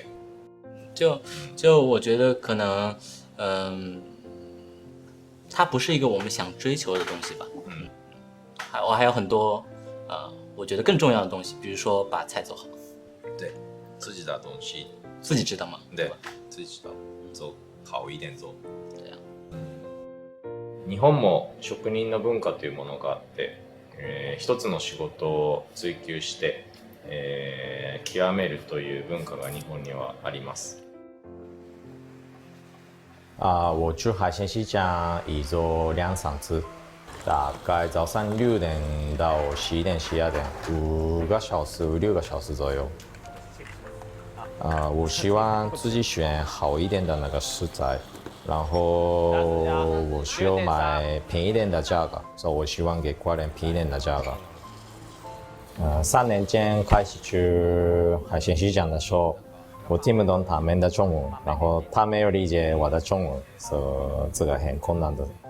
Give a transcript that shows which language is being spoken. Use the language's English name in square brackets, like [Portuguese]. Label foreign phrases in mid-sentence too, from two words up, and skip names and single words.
[Chinese] 就我觉得可能，它不是一个我们想追求的东西吧。我还有很多我觉得更重要的东西，比如说把菜做好。对，自己的东西自己知道吗？对，自己知道，做好一点做。对啊。 [Japanese] 日本も職人の文化というものがあって、一つの仕事を追求して、極めるという文化が日本にはあります。 [Chinese] 我去海鲜西江一周2-3次，大概早上6点到11点、12点，5个小时、6个小时左右。我希望自己选好一点的那个食材，然后我需要买便宜点的价格，所以我希望给客人便宜点的价格。3年前开始去海鲜西江的时候，我听不懂他们的中文，然后他没有理解我的中文，所以这个很困难的。